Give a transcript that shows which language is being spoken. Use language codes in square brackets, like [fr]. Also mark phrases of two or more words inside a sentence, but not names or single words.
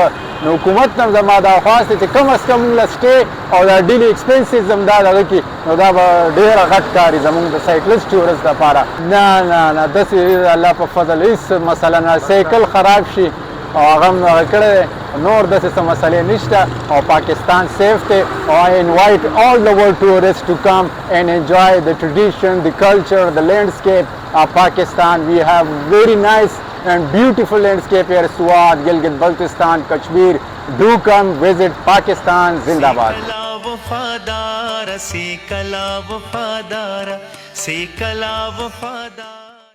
[ps] نو حکومت نه زما دا خواست دی چې کم از کم موږ له سټې او دا [en] daily expenses [ps] هم دا دغه کړي نو دا به ډېره غټ کار وي زمونږ د [en] cyclist tourist [ps] دپاره. نه نه نه داسې الله په فضل هېڅ مسله نه، سایکل خراب شي او هغه هم هغه کړی دی، نور داسې څه مسلې نشته او پاکستان سیف دی. [en] او I invite all the world tourists to come and enjoy the tradition, the culture, the landscape of Pakistan. We have very nice and beautiful landscape here, Swat, Gilgit Baltistan, Kashmir. Do come visit Pakistan. Zindabad. सीकला वफादार सीकला वफादार.